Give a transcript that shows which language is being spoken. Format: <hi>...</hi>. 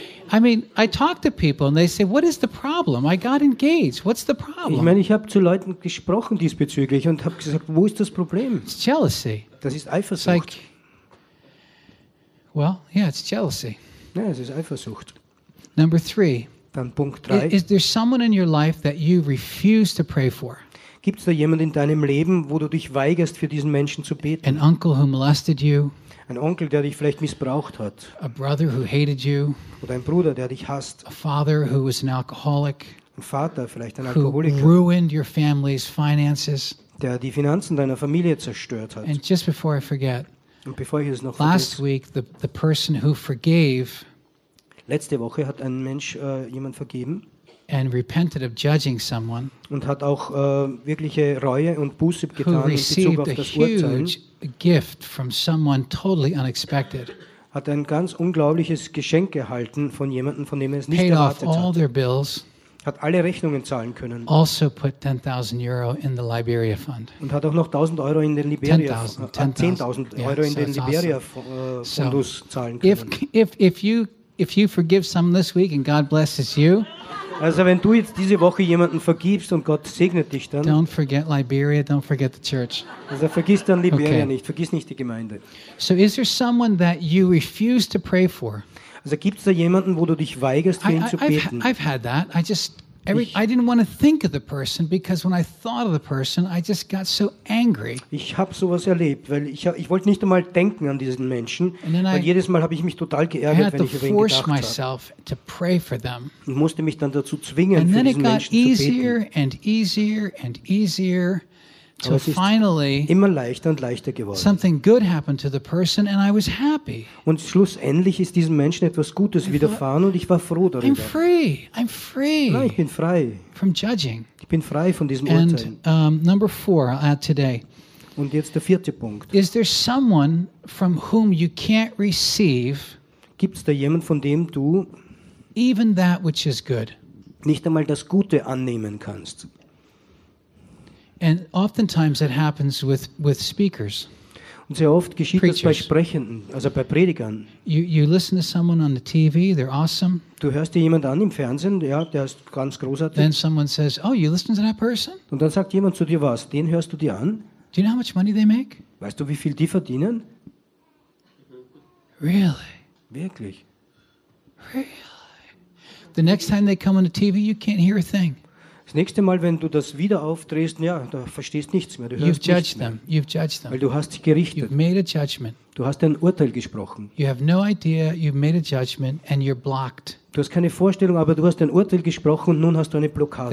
<en>I mean, I talk to people and they say, what is the problem? I got engaged. What's the problem?</en> <de>Ich meine, ich habe zu Leuten gesprochen diesbezüglich und habe gesagt, wo ist das Problem?</de> <en>It's jealousy.</en> <de>Das ist Eifersucht.</de> <en>It's jealousy.</en> <de>Ja, es ist Eifersucht.</de> <en>Number three.</en> <de>Dann Punkt drei.</de> <en>Is there someone in your life that you refuse to pray for?</en> <de>Gibt's da jemanden in deinem Leben, wo du dich weigerst, für diesen Menschen zu beten?</de> <en>An uncle who molested you.</en> <de>Ein Onkel, der dich vielleicht missbraucht hat.</de> <en>A brother who hated you.</en> <de>Oder ein Bruder, der dich hasst.</de> <en>A father who was an alcoholic.</en> <de>Ein Vater, vielleicht ein Alkoholiker.</de> <en>Who ruined your family's finances.</en> <de>Der die Finanzen deiner Familie zerstört hat.</de> <en>And just before I forget.</en> <de>Und bevor ich es noch vergesse.</de> <en>Last week the person who forgave.</en> <de>Letzte Woche hat ein Mensch jemand vergeben.</de> <en>And repented of judging someone.</en> <de>Und hat auch wirkliche Reue und Buße getan in Bezug auf das Urteilen.</de> <en>A gift from someone totally unexpected.</en> <de>Hat ein ganz unglaubliches Geschenk erhalten von jemandem, von dem er es nicht erwartet hat.</de> <en>Paid off all their bills.</en> <de>Hat alle Rechnungen zahlen können.</de> <en>Also put 10,000 Euro in the Liberia Fund.</en> <de>Und hat auch noch 1,000 Euro in den Liberia Fund. 10,000 Euro in den Liberia Fundus zahlen können.</de> <en>If you forgive someone this week and God blesses you.</en> <de>Also wenn du jetzt diese Woche jemanden vergibst und Gott segnet dich dann.</de> <en>Don't forget Liberia, don't forget the church.</en> <de>Also vergiss dann Liberia nicht, vergiss nicht die Gemeinde.</de> <en>So is there someone that you refuse to pray for?</en> <de>Also gibt's da jemanden, wo du dich weigerst, für ihn zu beten?</de> <en>I've had that. I didn't want to think of the person because when I thought of the person, I just got so angry.</en> <de>Ich habe sowas erlebt, weil ich wollte nicht einmal denken an diesen Menschen. Weil jedes Mal habe ich mich total geärgert, wenn ich über ihn gedacht habe.</de> <en>I had to force myself to pray for them.</en> <de>Ich musste mich dann dazu zwingen, für diesen Menschen zu beten.</de> <en>And then it got easier and easier and easier. So finally,</en> <de>immer leichter und leichter geworden.</de> <en>Something good happened to the person, and I was happy.</en> <de>Und schlussendlich ist diesem Menschen etwas Gutes widerfahren, und ich war froh darüber.</de> <en>I'm free. I'm free.</en> <de>Ja, ich bin frei.</de> <en>From judging.</en> <de>Ich bin frei von diesem Urteil.</de> <en>And number four, I'll add today.</en> <de>Und jetzt der vierte Punkt.</de> <en>Is there someone from whom you can't receive?</en> <de>Gibt's da jemand, von dem du</de> <en>even that which is good</en> <de>nicht einmal das Gute annehmen kannst?</de> <en>And oftentimes it happens with speakers.</en> <de>Und sehr oft geschieht das bei Sprechenden, also bei Predigern.</de> <en>You listen to someone on the TV, they're awesome.</en> <de>Du hörst dir jemand an im Fernsehen, ja, der ist ganz großartig.</de> <en>Then someone says, "Oh, you listen to that person?"</en> <de>Und dann sagt jemand zu dir was, den hörst du dir an?</de> <en>Do you know how much money they make?</en> <de>Weißt du, wie viel die verdienen?</de> <en>Really?</en> <de>Wirklich?</de> <en>Really? The next time they come on the TV, you can't hear a thing.</en> <de>Das nächste Mal, wenn du das wieder aufdrehst, ja, da verstehst nichts mehr, du hörst</de> <en>you've judged</en> <de>nichts mehr.</de> <en>Them. You've judged them.</en> <de>Weil du hast dich gerichtet.</de> <en>You've made a judgment.</en> <de>Du hast ein Urteil gesprochen.</de> <en>You have no idea, you've made a judgment and you're blocked.</en> <de>Du hast keine Vorstellung, aber du hast ein Urteil gesprochen und nun hast du eine Blockade.</de>